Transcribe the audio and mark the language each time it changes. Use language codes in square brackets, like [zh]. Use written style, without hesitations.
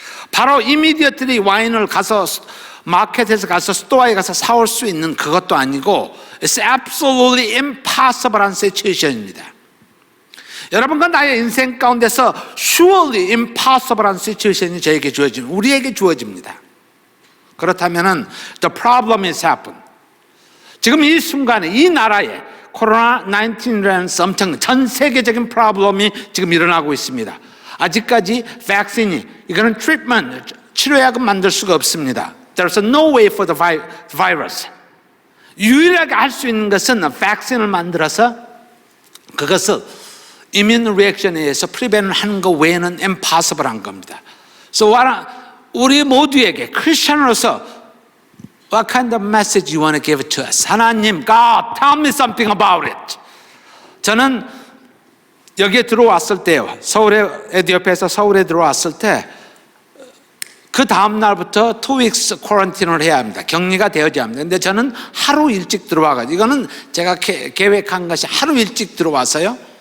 [ko] 바로 이미디어트리 와인을 가서 마켓에서 가서 스토어에 가서 사올 수 있는 그것도 아니고 [en] It's absolutely impossible [ko] 한 situation입니다. 여러분과 나의 인생 가운데서 [en] surely impossible [ko] 한 situation이 저에게 주어집니다. 우리에게 주어집니다. [en] 그렇다면은 the problem is happened. [ko] 지금 이 순간에 이 나라에 코로나19이라는 엄청난 전 세계적인 프로블럼이 지금 일어나고 있습니다. 아직까지 백신이 이거는 트리트먼트 치료약은 만들 수가 없습니다. [en] There's no way for the virus. [ko] 유일하게 할 수 있는 것은 백신을 만들어서 그것을 이뮨 리액션에 의해서 프리벤을 하는 것 외에는 impossible한 겁니다. [en] So [ko] 우리 모두에게 크리스천으로서 [en] What kind of message you want to give to us? 하나님, God, tell me something about it. [ko] 저는 여기에 들어왔을 때요, 에티오피아에서 서울에 들어왔을 때 그 다음 날부터 2weeks 쿼런틴을 해야 합니다. 격리가 되어야 합니다. 근데 저는 하루 일찍 들어와가지고 이거는 제가 계획한 것이 하루 일찍 들어와서요.